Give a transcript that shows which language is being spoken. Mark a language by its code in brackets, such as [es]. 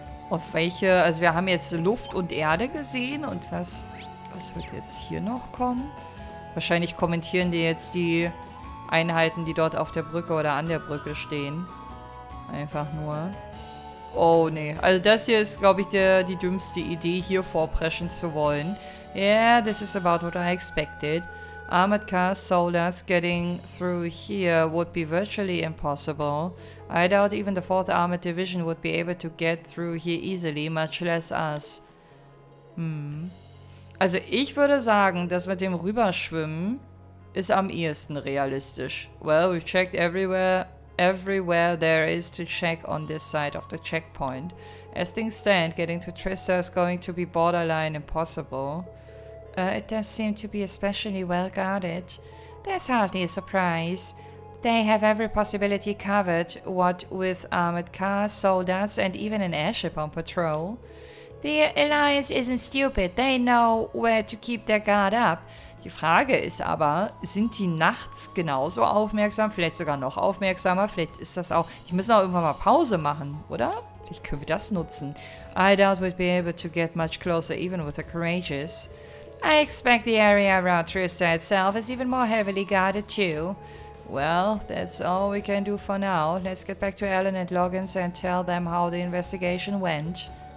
[de] Auf welche, also wir haben jetzt Luft und Erde gesehen und was wird jetzt hier noch kommen? Wahrscheinlich kommentieren die jetzt die Einheiten, die dort auf der Brücke oder an der Brücke stehen. Einfach nur. Oh, nee. Also das hier ist, glaube ich, die dümmste Idee, hier vorpreschen zu wollen. [en] Yeah, this is about what I expected. Armored cars, soldiers getting through here would be virtually impossible. I doubt even the 4th Armored Division would be able to get through here easily, much less us. [de] Also ich würde sagen, dass mit dem Rüberschwimmen ist am ehesten realistisch. [en] Well, we've checked everywhere there is to check on this side of the checkpoint. As things stand, getting to Trista is going to be borderline impossible. It does seem to be especially well guarded. That's hardly a surprise. They have every possibility covered, what with armored cars, soldiers, and even an airship on patrol. The Alliance isn't stupid. They know where to keep their guard up. [de] Die Frage ist aber, sind die nachts genauso aufmerksam, vielleicht sogar noch aufmerksamer, vielleicht ist das auch, die müssen auch irgendwann mal Pause machen, oder? Vielleicht können wir das nutzen. [en] I doubt we'd be able to get much closer even with the courageous. I expect the area around Trista itself is even more heavily guarded too. Well, that's all we can do for now. Let's get back to Alan and Loggins and tell them how the investigation went.